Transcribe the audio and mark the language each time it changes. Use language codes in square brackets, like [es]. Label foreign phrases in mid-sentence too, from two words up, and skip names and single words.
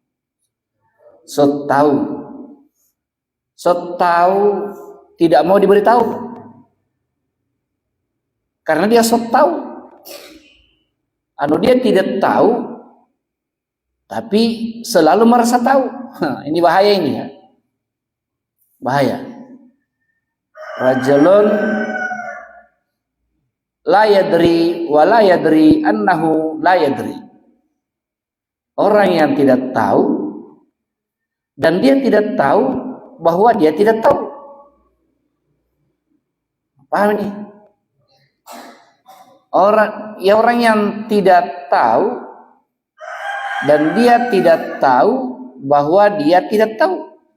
[id] Sot tahu tidak mau diberitahu karena dia sot tahu. Dia tidak tahu tapi selalu merasa tahu. Ini bahaya ini ya. Bahaya. [ar] رجل لا يدري ولا يدري أنه لا يدري. [id] Orang yang tidak tahu dan dia tidak tahu bahwa dia tidak tahu. Paham ini? Orang yang tidak tahu dan dia tidak tahu bahwa dia tidak tahu.